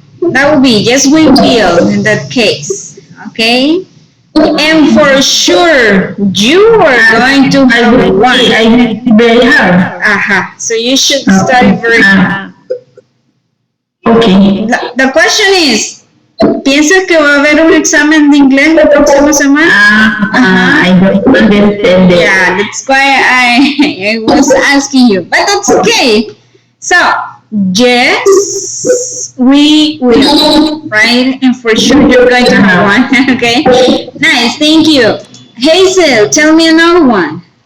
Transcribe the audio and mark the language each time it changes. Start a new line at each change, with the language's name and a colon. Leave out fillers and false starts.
English: That would be yes, we will in that case, okay? And for sure, you are going to have one. I very hard. So you should study very hard. Okay. The question is,
Spanish: ¿piensas que va a haber un examen de inglés la próxima semana?
English: I don't understand that. Yeah, that's why I was asking you. But that's okay. So, yes, we will, right? And for sure you're going to have one, okay? Nice, thank you. Hazel, tell me another one.